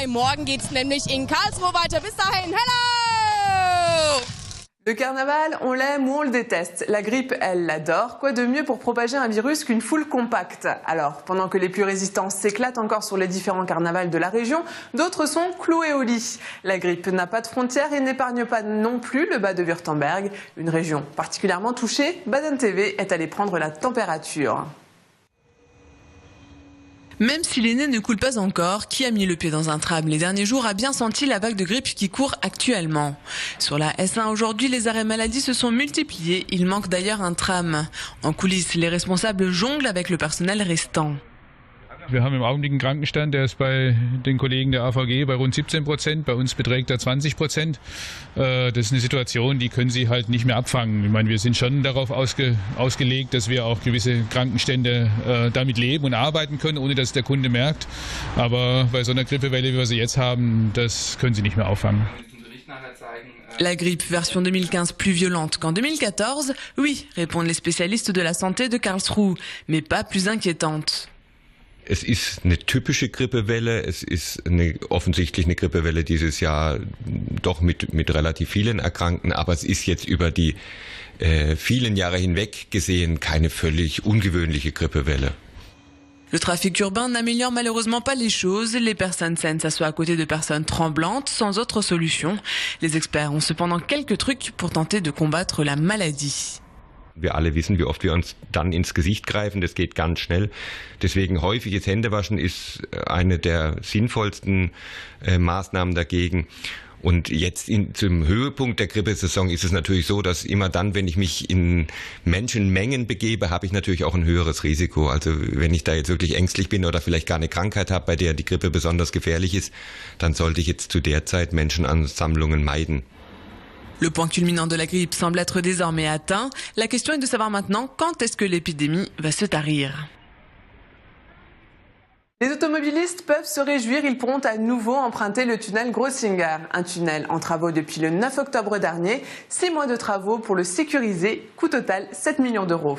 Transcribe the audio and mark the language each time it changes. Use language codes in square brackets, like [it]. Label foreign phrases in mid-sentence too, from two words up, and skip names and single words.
[de] Morgen geht es nämlich in Karlsruhe weiter. Bis dahin, hello! [fr] Le carnaval, on l'aime ou on le déteste. La grippe, elle l'adore. Quoi de mieux pour propager un virus qu'une foule compacte? Alors, pendant que les plus résistants s'éclatent encore sur les différents carnavals de la région, d'autres sont cloués au lit. La grippe n'a pas de frontières et n'épargne pas non plus le bas de Württemberg. Une région particulièrement touchée, Baden TV est allée prendre la température. Même si les nez ne coulent pas encore, qui a mis le pied dans un tram les derniers jours a bien senti la vague de grippe qui court actuellement. Sur la S1 aujourd'hui, les arrêts maladie se sont multipliés. Il manque d'ailleurs un tram. En coulisses, les responsables jonglent avec le personnel restant. [de] Wir haben im Augenblick einen Krankenstand, der ist bei den Kollegen der AVG bei rund 17%, bei uns beträgt er 20%. Das ist eine Situation, die können sie halt nicht mehr abfangen. Ich meine, wir sind schon darauf ausgelegt, dass wir auch gewisse Krankenstände damit leben und arbeiten können, ohne dass der Kunde merkt. Aber bei so einer Grippewelle, wie wir sie jetzt haben, das können sie nicht mehr auffangen. [fr] La grippe version 2015 plus violente qu'en 2014? Oui, répondent les spécialistes de la santé de Karlsruhe, mais pas plus inquiétante. [de] Es ist eine typische Grippewelle. Es ist offensichtlich eine Grippewelle dieses Jahr doch mit relativ vielen Erkrankten. Aber es ist jetzt über die vielen Jahre hinweg gesehen keine völlig ungewöhnliche Grippewelle. [fr] Le trafic urbain n'améliore malheureusement pas les choses. Les personnes saines s'assoient à côté de personnes tremblantes, sans autre solution. Les experts ont cependant quelques trucs pour tenter de combattre la maladie. [de] Wir alle wissen, wie oft wir uns dann ins Gesicht greifen. Das geht ganz schnell. Deswegen häufiges Händewaschen ist eine der sinnvollsten Maßnahmen dagegen. Und jetzt zum Höhepunkt der Grippesaison ist es natürlich so, dass immer dann, wenn ich mich in Menschenmengen begebe, habe ich natürlich auch ein höheres Risiko. Also wenn ich da jetzt wirklich ängstlich bin oder vielleicht gar eine Krankheit habe, bei der die Grippe besonders gefährlich ist, dann sollte ich jetzt zu der Zeit Menschenansammlungen meiden. [fr] Le point culminant de la grippe semble être désormais atteint. La question est de savoir maintenant quand est-ce que l'épidémie va se tarir. Les automobilistes peuvent se réjouir, ils pourront à nouveau emprunter le tunnel Grossinger. Un tunnel en travaux depuis le 9 octobre dernier. 6 mois de travaux pour le sécuriser, coût total 7 millions d'euros.